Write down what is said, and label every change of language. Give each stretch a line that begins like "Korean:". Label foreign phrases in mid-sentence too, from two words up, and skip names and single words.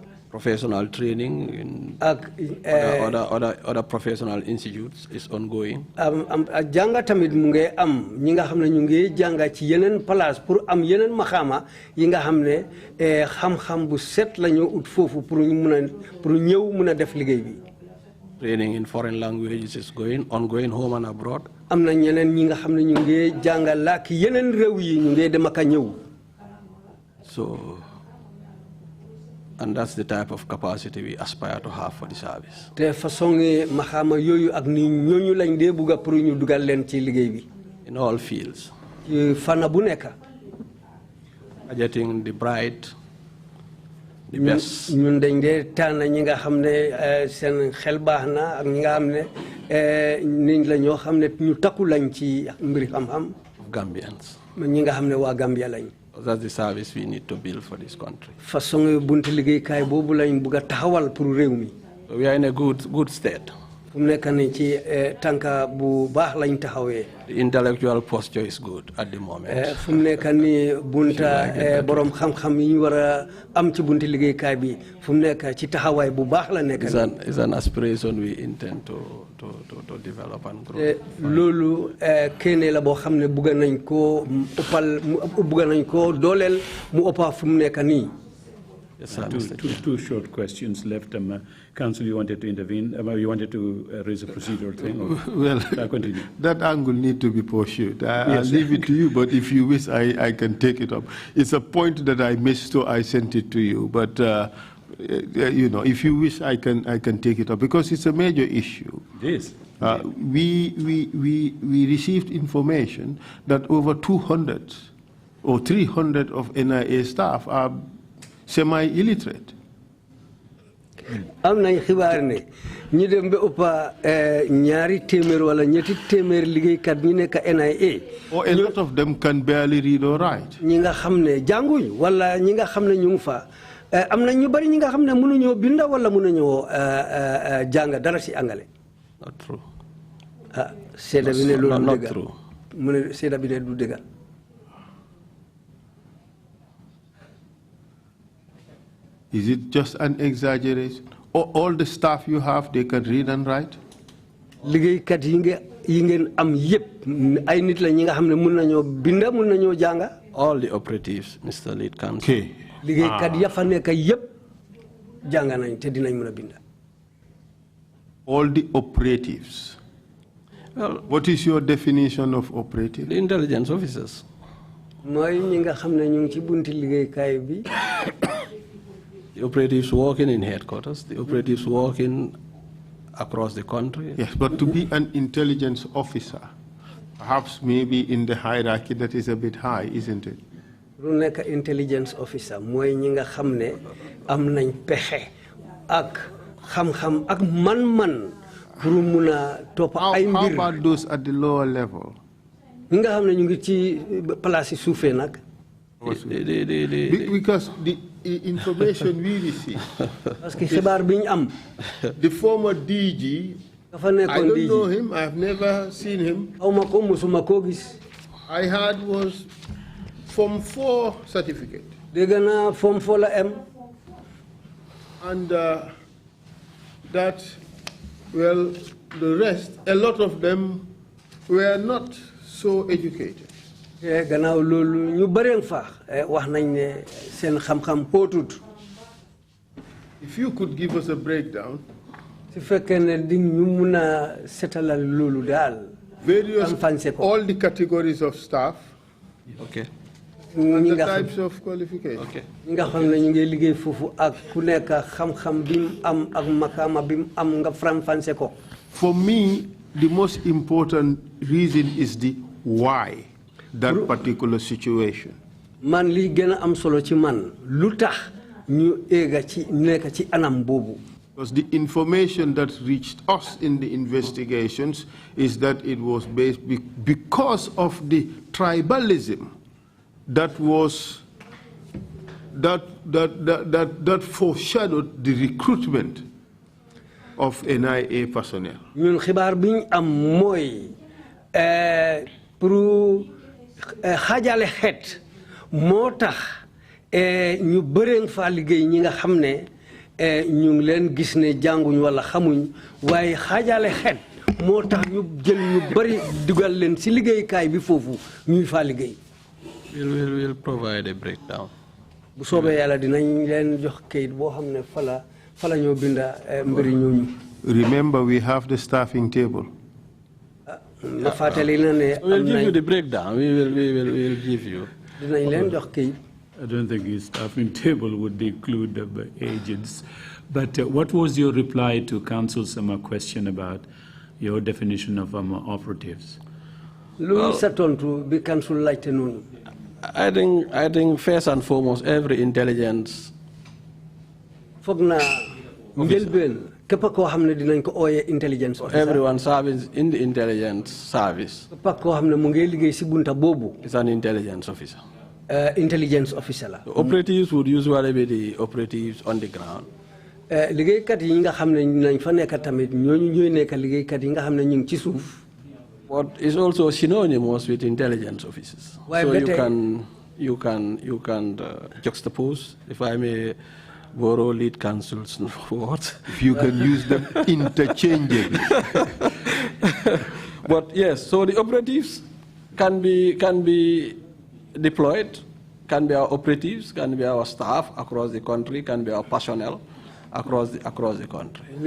English: Professional training in other professional institutes is ongoing.
Wolof: Janga tamit mu ngi am ñi nga xam ne ñu ngi jànga ci yeneen
French: place pour
Wolof: am yeneen maxaama yi nga xam ne xam-xam bu set la ñu ut foofu pour ñëw mun a def liggéey bi.
English: Training in foreign languages is ongoing home and abroad.
Wolof: am na ñeneen ñi nga xam ne ñu ngi jànga làkk yeneen réew yi ñu ngi dem ak a ñëw.
English: And that's the type of capacity we aspire to have for the service.
Wolof: Te façon maxaama yooyu ak ni ñooñu lañ dee bugga pour ñu dugal leen ci liggéey bi.
English: In all fields.
Wolof: ci fànn bu nekk.
English: Getting the bright, the best.
Wolof: ñun dañ dee tànn ñi nga xam ne seen xel baax na ak ñi nga xam ne nit la ñoo xam ne ñu takku lañ ci mbiri xam-xam.
English: Gambians.
Wolof: ñi nga xam ne waa Gambia lañ.
English: That's the service we need to build for this country.
Wolof: façon bunti liggéeykaay boobu lañ bugg a taxawal pour réew mi.
English: We are in a good state.
Wolof: fu mu nekk nii ci tànka bu baax lañ taxawee.
English: The intellectual posture is good at the moment.
Wolof: fu mu nekk nii bunta borom xam-xam yi ñu war a am ci bunti liggéeykaay bi fu mu nekk ci taxawaay bu baax la nekk.
English: It's an aspiration we intend to develop and grow.
Wolof: loolu kéene la boo xam ne bugg nañ koo ëppal bugg nañ koo dooleel mu ëppa fu mu nekk nii.
English: Yes, sir, two short questions left. Council, you wanted to intervene? You wanted to raise a procedural thing? Or well, continue. That angle need to be pursued. I'll leave it to you, but if you wish, I can take it up. It's a point that I missed, so I sent it to you. But you know, if you wish, I can take it up because it's a major issue. Yes. We received information that over 200 or 300 of NIA staff are semi-illiterate.
Wolof: am nañ xibaar ne ñu dem ba ëppa ñaari téeméer wala ñetti téeméer liggéeykat ñu nekk NIA.
English: Or a lot of them can barely read or write.
Wolof: ñi nga xam ne jànguñ wala ñi nga xam ne ñu ngi fa am na ñu bari ñi nga xam ne mënuñoo binda wala mënuñoo jàng dara si angale.
English: Not true.
Wolof: Seeda bi ne loolu
English: not
Wolof: dëgg
English: true.
Wolof: mu ne seeda bi ne du dëgg.
English: Is it just an exaggeration? Or all the staff you have, they can read and write?
Wolof: liggéeykat yi ngeen am yépp ay nit la ñi nga xam ne mën nañoo binda mën nañoo jànga.
English: All the operatives, Mr. Lead Counsel. Okay.
Wolof: liggéeykat ya fa nekk yépp jàng nañ te dinañ mën a binda.
English: All the operatives. Well, What is your definition of operative? the intelligence officers.
Wolof: mooy ñi nga xam ne ñu ngi ci bunti liggéeykaay bi.
English: The operatives working in headquarters, the operatives working across the country. Yes, but to be an intelligence officer, perhaps maybe in the hierarchy that is a bit high, isn't it?
Wolof: lu nekk
English: intelligence officer
Wolof: mooy ñi nga xam ne am nañ pexe ak xam-xam ak man-man pour mun a topp ay
English: How
Wolof: mbir.
English: about those at the lower level?
Wolof: ñi nga xam ne ñu ngi ci place yi suufee nag.
English: Because the information we receive,
French: parce que
Wolof: xibaar bi ñu am.
English: the former DG,
Wolof: dafa
English: I
Wolof: nekkoon
English: don't
Wolof: DG.
English: know him, I've never seen him.
Wolof: xaw ma ko musuma koo gis.
English: I had was Form 4 certificate.
Wolof: dégg naa Form 4 la am.
English: And that, well, the rest, a lot of them were not so educated.
Wolof: gannaaw loolu ñu bëree fa wax nañ ne seen xam-xam xóotut.
English: If you could give us a breakdown.
Wolof: su fekkee ne di ñu mun a setalal loolu daal.
English: Various,
Wolof: fanse ko.
English: all the categories of staff. Okay. And
Wolof: ñi
English: the
Wolof: nga xam
English: types of qualification. Okay.
Wolof: ñi nga xam ne ñu ngi liggéey foofu ak ku nekk xam-xam bi mu am ak makaama bi mu am nga faram-fànce ko.
English: For me, the most important reason is the why that particular situation.
Wolof: man li gën a am solo ci man lu tax ñu éega ci nekk ci anam boobu.
English: Because the information that reached us in the investigations is that it was based because of the tribalism that was that foreshadowed the recruitment of NIA personnel.
Wolof: ñun xibaar bi ñu am mooy pour xaajale xeet moo tax ñu bëree fa liggéey ñi nga xam ne ñu ngi leen gis ne jànguñ wala xamuñ waaye xaajale xeet moo tax ñu jël ñu bëri dugal leen si liggéeykaay bi foofu ñuy faa liggéey.
English: We'll provide a breakdown.
Wolof: bu soobee yàlla dinañ leen jox kayit boo xam ne fa la ñoo binda mbiri ñooñu.
English: Remember, we have the staffing table.
Wolof: ma fàttali na ne
English: We'll give you the breakdown. We'll give you.
Wolof: dinañ leen jox kayit.
English: I don't think his staffing table would include the agents. But what was your reply to Council's question about your definition of operatives?
Wolof: lu sa tontu bi Council laajte noonu.
English: I think first and foremost, every intelligence.
Wolof: foog naa njëlbeen képp koo xam ne dinañ ko ooyee
English: intelligence officer. Everyone serving in the intelligence service
Wolof: képp koo xam ne mu ngi liggéey si bunta boobu.
English: is an intelligence officer. Intelligence officer la. The operatives would usually be the operatives on the ground.
Wolof: liggéeykat yi nga xam ne nañ fa nekk tamit ñooñu ñooy nekk liggéeykat yi nga xam ne ñu ngi ci suuf.
English: But it's also synonymous with intelligence officers. Why So better? you can juxtapose, if I may borrow Lead Council's words. If you can use them interchangeably. But yes, so the operatives can be deployed can be our operatives, can be our staff across the country, can be our personnel across the country.